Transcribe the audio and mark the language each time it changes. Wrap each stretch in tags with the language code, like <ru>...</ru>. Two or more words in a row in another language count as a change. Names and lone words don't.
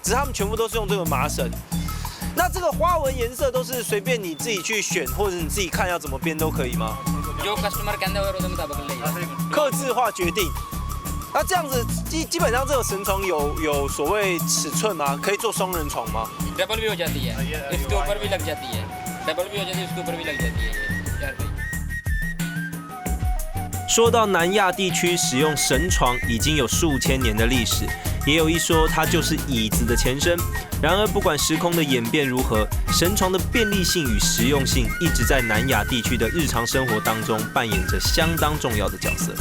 <zh>只是他们全部都是用这个麻绳。那这个花纹颜色都是随便你自己去选，或者你自己看要怎么编都可以吗？客制化决定。那这样子基本上這個神床有所謂尺寸嗎？可以做雙人床嗎</zh> <hi>？डबल भी हो जाती है, इसके ऊपर भी लग जाती है, डबल भी हो जाती है, इसके ऊपर भी लग जाती है।</hi> <zh>說到南亞地區使用神床已經有數千年的歷史，也有一說它就是椅子的前身。然而不管時空的演變如何，神床的便利性與實用性一直在南亞地區的日常生活當中扮演着相當重要的角色。</zh>